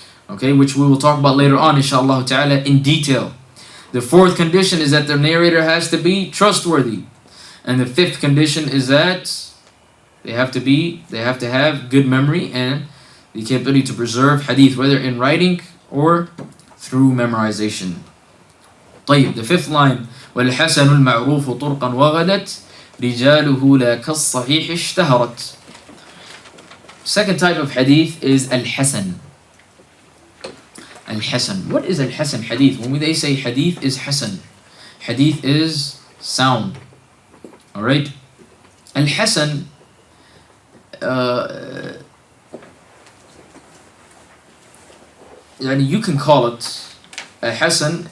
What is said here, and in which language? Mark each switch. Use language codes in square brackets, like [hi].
[en] Okay, which we will talk about later on, inshallah ta'ala, in detail. The fourth condition is that the narrator has to be trustworthy. And the fifth condition is that they have to have good memory and the capability to preserve hadith, whether in writing or through memorization. [ar] طيب, [en] the fifth line, [ar] وَالْحَسَنُ الْمَعْرُوفُ طُرْقًا وَغَدَتْ رِجَالُهُ لَا كَالصَّحِيحِ اشْتَهَرَتْ. [en] Second type of hadith is al-hasan. Al-hasan. What is al-hasan hadith? When they say hadith is hasan, hadith is sound. Alright? Al-hasan, you can call it a hasan.